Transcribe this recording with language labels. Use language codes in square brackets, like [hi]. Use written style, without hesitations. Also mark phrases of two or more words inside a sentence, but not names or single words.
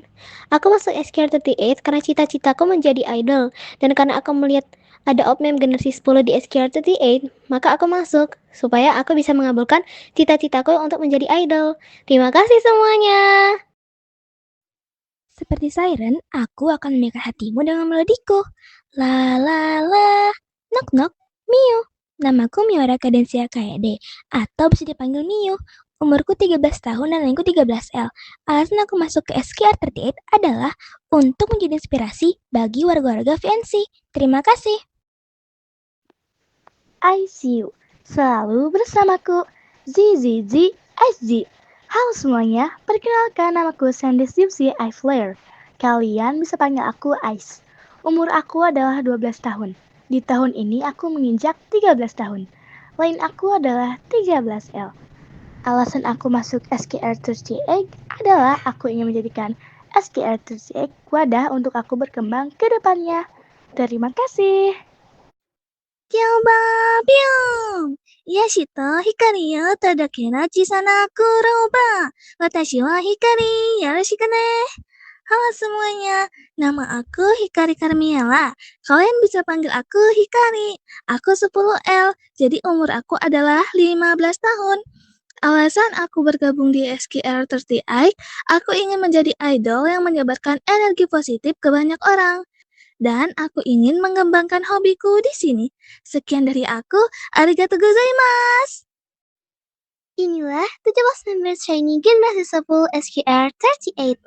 [id] Aku masuk SQR38 karena cita-citaku menjadi idol dan karena aku melihat ada Opmem generasi 10 di SQR38, maka aku masuk supaya aku bisa mengabulkan cita-citaku untuk menjadi idol. Terima kasih semuanya. Seperti siren, aku akan memikat hatimu dengan melodiku. La la la, [en] knock knock, [id] Mio. Namaku Miora Cadencia KD, atau bisa dipanggil Mio. Umurku 13 tahun dan rankku 13L. Alasan aku masuk ke SQR38 adalah untuk menjadi inspirasi bagi warga-warga VNC. Terima kasih. [en] I see you. [id] Selalu bersamaku, ZZZSG. Halo semuanya, perkenalkan namaku Sandy Gypsy I Flare. Kalian bisa panggil aku Ice. Umur aku adalah 12 tahun. Di tahun ini aku menginjak 13 tahun. Lain aku adalah 13L. Alasan aku masuk SQR38 adalah aku ingin menjadikan SQR38 wadah untuk aku berkembang ke depannya. Terima kasih. [ja] ピョンバーピョン癒しと光を届けの小さなクローバー。私は光、よろしくね。 [id] Halo semuanya, nama aku Hikari Karmiela. Kalian bisa panggil aku Hikari. Aku 10L, jadi umur aku adalah 15 tahun. Alasan aku bergabung di SQR38, aku ingin menjadi idol yang menyebarkan energi positif ke banyak orang. Dan aku ingin mengembangkan hobiku di sini. Sekian dari aku, [ja] ありがとうございます. [id] Inilah 17 member shiny generasi 10 SQR38.